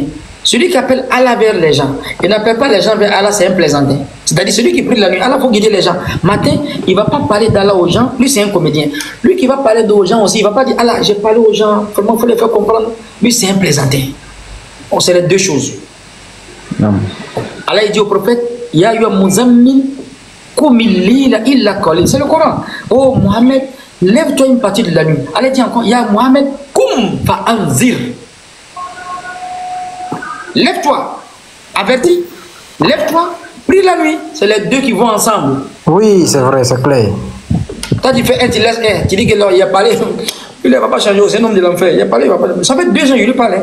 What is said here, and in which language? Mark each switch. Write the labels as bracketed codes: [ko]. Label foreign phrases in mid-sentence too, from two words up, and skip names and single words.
[fr] Celui qui appelle Allah vers les gens, il n'appelle pas les gens vers Allah, c'est un plaisantin. C'est-à-dire celui qui prie la nuit, Allah faut guider les gens. Matin, il ne va pas parler d'Allah aux gens, lui c'est un comédien. Lui qui va parler aux gens aussi, il ne va pas dire Allah, j'ai parlé aux gens, comment il faut les faire comprendre. Lui c'est un plaisantin. On sait les 2 choses. Non. Allah il dit au prophète, [ar] يا أيها المزمل قم الليل إلا قليلا. [fr] C'est le Coran. Oh Mohamed, lève-toi une partie de la nuit. Allah dit encore, [ar] يا محمد قم فأنذر. [fr] Lève-toi, avertis, lève-toi, prie la nuit. C'est les 2 qui vont ensemble. Oui, c'est vrai, c'est clair. Toi, tu fais un, tu laisses un. Tu dis que là, il a parlé. Il ne va pas changer, c'est un homme de l'enfer. Il a parlé, il va parler. Ça fait 2 ans, il lui parle.